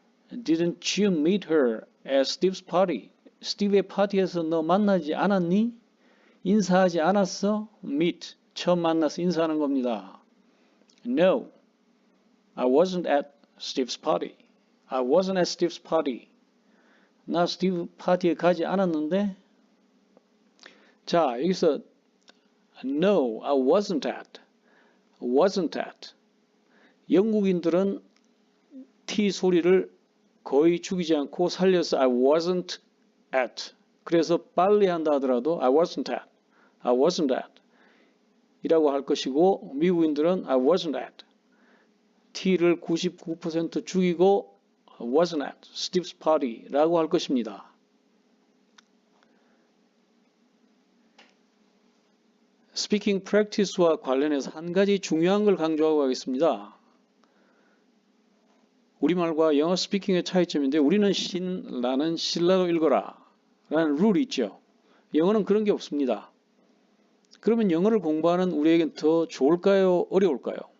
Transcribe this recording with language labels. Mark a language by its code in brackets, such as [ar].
[en] Didn't you meet her at Steve's party? [ko] 스티브의 파티에서 너 만나지 않았니? 인사하지 않았어? Meet, 처음 만나서 인사하는 겁니다. [en] No, I wasn't at Steve's party. I wasn't at Steve's party. [ko] 나 스티브 파티에 가지 않았는데? 자, 여기서 [en] No, I wasn't at. wasn't at. [ko] 영국인들은 T 소리를 거의 죽이지 않고 살려서 [en] I wasn't at. [ko] 그래서 빨리 한다 하더라도 [en] I wasn't at. I wasn't at. [ko] 이라고 할 것이고 미국인들은 [en] I wasn't at. [ko] T를 99% 죽이고 [en] I wasn't at Steve's party [ko] 라고 할 것입니다. 스피킹 프랙티스와 관련해서 한 가지 중요한 걸 강조하고 가겠습니다. 우리말과 영어 스피킹의 차이점인데 우리는 나는 신라로 읽어라 라는 룰이 있죠. 영어는 그런 게 없습니다. 그러면 영어를 공부하는 우리에겐 더 좋을까요? 어려울까요?